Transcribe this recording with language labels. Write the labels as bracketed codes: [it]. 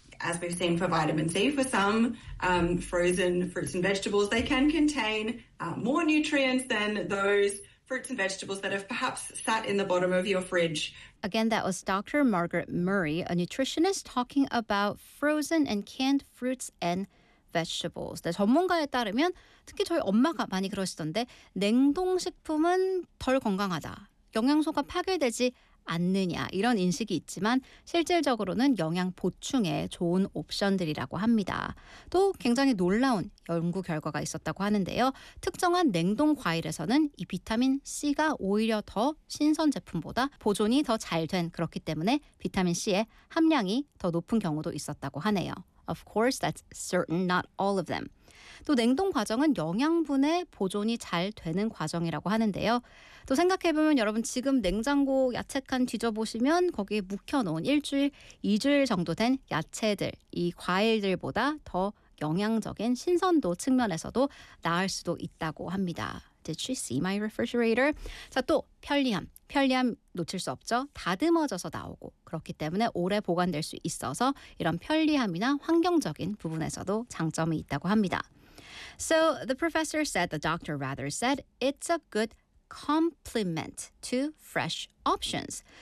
[en] As we've seen for vitamin C, for some frozen fruits and vegetables, they can contain more nutrients than those fruits and vegetables that have perhaps sat in the bottom of your fridge. Again, that was Dr. Margaret Murray, a nutritionist, talking about frozen and canned fruits and vegetables. [ko] 네, 전문가에 따르면 특히 저희 엄마가 많이 그러시던데 냉동식품은 덜 건강하다, 영양소가 파괴되지 않느냐 이런 인식이 있지만 실질적으로는 영양 보충에 좋은 옵션들이라고 합니다. 또 굉장히 놀라운 연구 결과가 있었다고 하는데요. 특정한 냉동 과일에서는 이 비타민 C가 오히려 더 신선 제품보다 보존이 더 잘 된 그렇기 때문에 비타민 C의 함량이 더 높은 경우도 있었다고 하네요. [en] Of course, that's certain, not all of them. [ko] 또 냉동 과정은 영양분의 보존이 잘 되는 과정이라고 하는데요. 또 생각해보면 여러분 지금 냉장고 야채칸 뒤져보시면 거기에 묵혀놓은 일주일, 이주일 정도 된 야채들, 이 과일들보다 더 영양적인 신선도 측면에서도 나을 수도 있다고 합니다. [en] Did she see my refrigerator? [ko] 자, 또 편리함. 편리함 놓칠 수 없죠. 다듬어져서 나오고 그렇기 때문에 오래 보관될 수 있어서 이런 편리함이나 환경적인 부분에서도 장점이 있다고 합니다. [en] So the professor said, the doctor rather said, it's a good complement to fresh options.